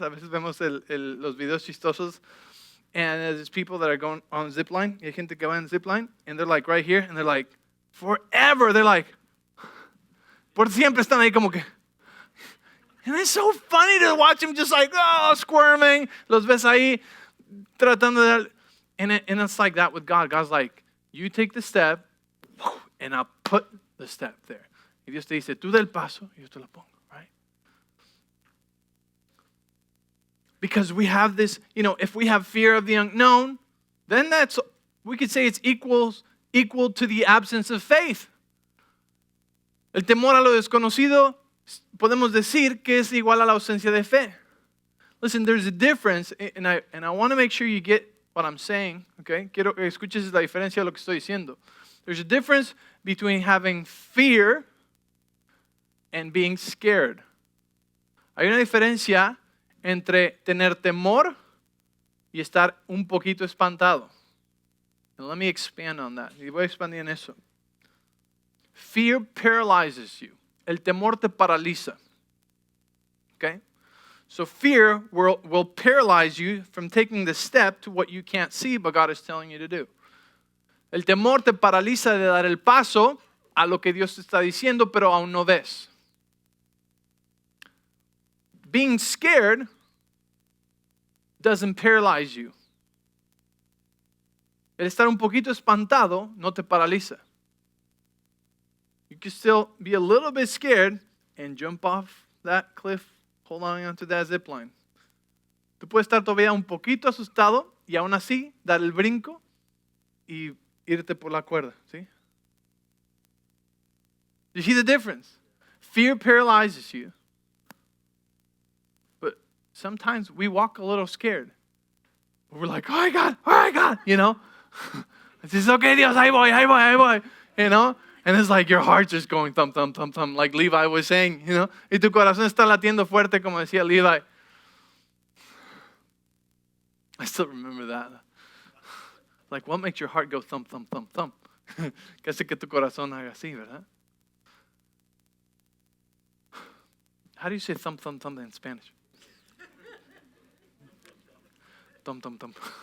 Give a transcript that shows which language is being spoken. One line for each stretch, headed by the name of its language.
Spanish: A veces vemos los videos chistosos.
English: And there's people that are going on zip line.
Spanish: Y hay gente que va en zip line.
English: And they're like right here. And they're like, forever. They're like,
Spanish: por siempre están ahí como que.
English: And it's so funny to watch them just like, squirming.
Spanish: Los ves ahí tratando de.
English: And it's like that with God. God's like, you take the step, and I'll put the step there.
Spanish: Y Dios te dice, tú da el paso, y yo te lo pongo, right?
English: Because we have this, if we have fear of the unknown, then we could say it's equal to the absence of faith.
Spanish: El temor a lo desconocido, podemos decir que es igual a la ausencia de fe.
English: Listen, there's a difference, and I want to make sure you get what I'm saying, okay?
Spanish: Quiero que escuches la diferencia de lo que estoy diciendo.
English: There's a difference between having fear and being scared.
Spanish: Hay una diferencia entre tener temor y estar un poquito espantado.
English: And let me expand on that.
Spanish: Y voy a expandir en eso.
English: Fear paralyzes you.
Spanish: El temor te paraliza.
English: Okay? So fear will paralyze you from taking the step to what you can't see, but God is telling you to do.
Spanish: El temor te paraliza de dar el paso a lo que Dios te está diciendo, pero aún no ves.
English: Being scared doesn't paralyze you.
Spanish: El estar un poquito espantado no te paraliza.
English: You can still be a little bit scared and jump off that cliff. Hold on to that zip line.
Spanish: Tú puedes estar todavía un poquito asustado y aún así dar el brinco y irte por la cuerda. ¿Sí?
English: You see the difference? Fear paralyzes you. But sometimes we walk a little scared. We're like, oh my God, It's just, okay,
Spanish: Dios, ahí voy.
English: And it's like your heart just going thump, thump, thump, thump, like Levi was saying,
Spanish: Y tu corazón está latiendo fuerte, como decía Levi.
English: I still remember that. Like, what makes your heart go thump, thump, thump, thump?
Spanish: Que hace que tu corazón haga así, ¿verdad?
English: How do you say thump, thump, thump in Spanish? Thump, thump, thump.